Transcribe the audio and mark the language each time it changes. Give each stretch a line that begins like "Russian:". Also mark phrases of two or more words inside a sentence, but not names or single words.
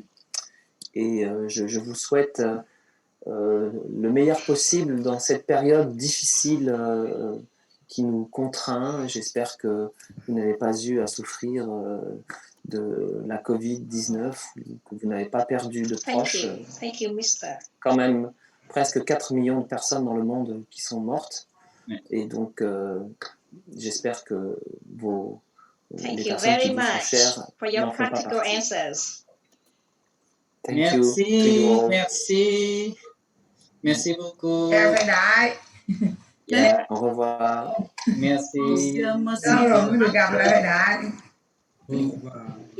French: Et je vous souhaite le meilleur possible dans cette période difficile qui nous contraint. J'espère que vous n'avez pas eu à souffrir de la Covid-19, que vous n'avez pas perdu de proches.
English: Thank you, Mister.
French: Quand même presque 4 millions de personnes dans le monde qui sont mortes. Oui. Et donc, j'espère que
English: Thank
French: les
English: you
French: personnes qui
English: very
French: vous sont
English: much
French: chères
English: for your
French: n'en font pas
English: practical
French: partie.
English: answers. Thank you to
French: Merci,
English: you all.
French: merci. Merci beaucoup.
Vietnamese: Chào thầy Đại.
English: Yeah,
French: au revoir. Merci.
Vietnamese: Lâu rồi mới được gặp lại thầy Đại.